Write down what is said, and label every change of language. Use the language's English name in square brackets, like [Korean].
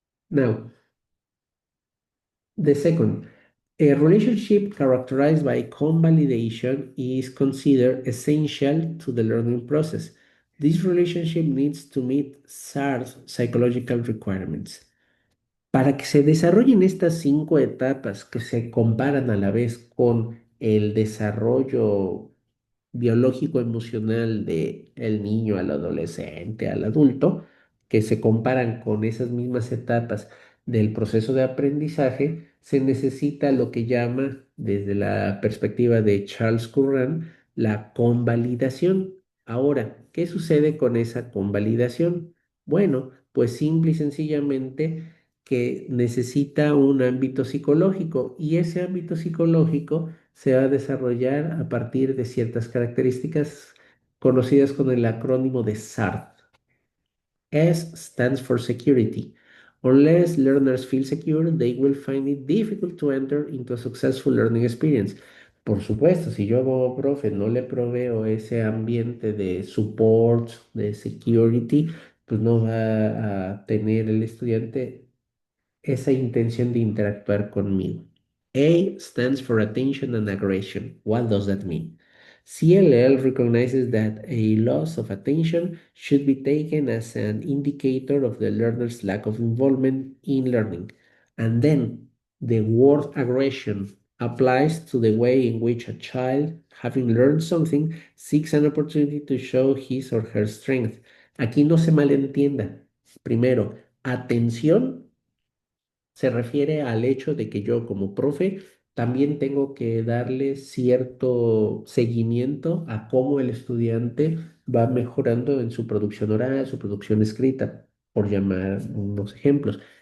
[English] Now, the second, a relationship characterized by convalidation is considered essential to the learning process. This relationship needs to meet SARS psychological requirements. [Spanish] Para que se desarrollen estas 5 etapas que se comparan a la vez con el desarrollo biológico emocional de el niño, al adolescente, al adulto, que se comparan con esas mismas etapas del proceso de aprendizaje, se necesita lo que llama, desde la perspectiva de Charles Curran, la convalidación. Ahora, ¿qué sucede con esa convalidación? Bueno, pues simple y sencillamente que necesita un ámbito psicológico y ese ámbito psicológico se va a desarrollar a partir de ciertas características conocidas con el acrónimo de SART. [English] S stands for security. Unless learners feel secure, they will find it difficult to enter into a successful learning experience. [Spanish] Por supuesto, si yo como profe no le proveo ese ambiente de support, de security, pues no va a tener el estudiante esa intención de interactuar conmigo. [English] A stands for attention and aggression. What does that mean? CLL recognizes that a loss of attention should be taken as an indicator of the learner's lack of involvement in learning. And then the word aggression applies to the way in which a child, having learned something, seeks an opportunity to show his or her strength. [Spanish] Aquí no se malentienda. Primero, atención se refiere al hecho de que yo como profe también tengo que darle cierto seguimiento a cómo el estudiante va mejorando en su producción oral, su producción escrita, por llamar unos ejemplos.